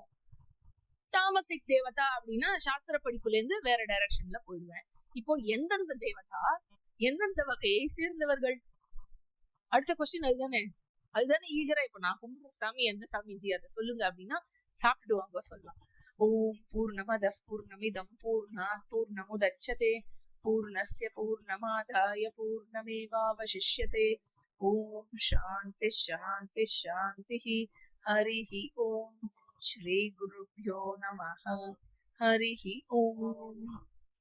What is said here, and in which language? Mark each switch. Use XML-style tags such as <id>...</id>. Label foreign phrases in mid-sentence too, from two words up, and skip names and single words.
<ta>தாமசிக் தேவதா அப்படின்னா சாஸ்திர படிப்புல இருந்து வேற டைரக்ஷன்ல போயிடுவேன். இப்போ எந்தெந்த தேவதா எந்தெந்த வகையை சேர்ந்தவர்கள்? அடுத்த கொஸ்டின் அதுதானே, அதுதானே ஈகரா. இப்ப நான் கும்பிடுற சாமி எந்த சாமி ஜி அதை சொல்லுங்க அப்படின்னா சாப்பிட்டு வாங்க சொல்லலாம்.</ta> <sa>ॐ पूर्णमदः पूर्णमिदम् पूर्णात् पूर्णमुदच्यते पूर्णस्य पूर्णमादाय पूर्णमेवावशिष्यते. ॐ शान्तिः शान्तिः शान्तिः. हरिः ॐ. श्री गुरुभ्यो नमः. हरिः ॐ.</sa>